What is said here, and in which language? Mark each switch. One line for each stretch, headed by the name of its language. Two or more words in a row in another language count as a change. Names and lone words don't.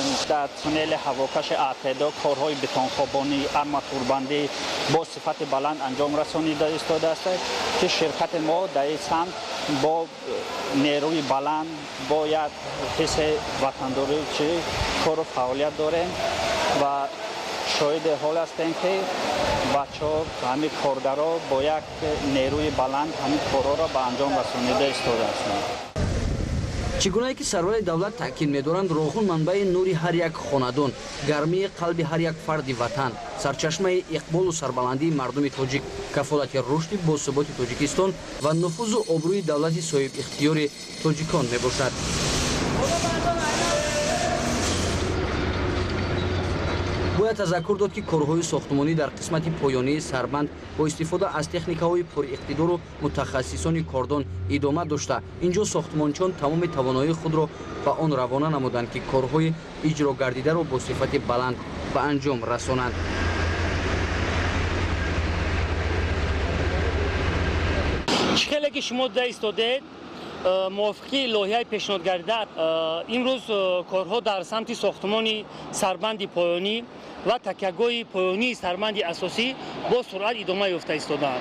Persian: در تونل هواکش اتحاد کارهای بتونخوابانی، ارماتوربندی با صفت بلند انجام رسانیده است که شرکت ما در این سمت با نیروی بلند با یک حس وطنداری کار و فعالیت داریم و شاهد حال هستیم که بچه‌ها همین کارگرها با یک نیروی بلند همین کارها را به انجام رسانیده ایستاده هستند.
Tajik: чӣ гунае ки сарвари давлат таъкид медоранд, роғун манбаи нури ҳар як хонадон, гармии қалби ҳар як фарди ватан, сарчашмаи иқболу сарбаландии мардуми тоҷик, кафолати рушди босуботи Тоҷикистон ва нуфузу обрӯи давлати соҳибихтиёри тоҷикон мебошад. бояд тазаккур дод ки корҳои сохтмонӣ дар қисмати поёнии сарбанд бо истифода аз техникаҳои пуриқтидору мутахассисони кордон идома дошта инҷо сохтмончиён тамоми тавоноии худро ба он равона намуданд ки корҳои иҷрогардидаро бо сифати баланд ба анҷом расонанд.
Persian: خیلی که شما در ایستادید موافقی لایحه پیشنهاد گردیده امروز کارها در سمت ساختمان سربند پایانی و تکیهگاه پایانی سربند اساسی با سرعت ادامه یافته ایستادند.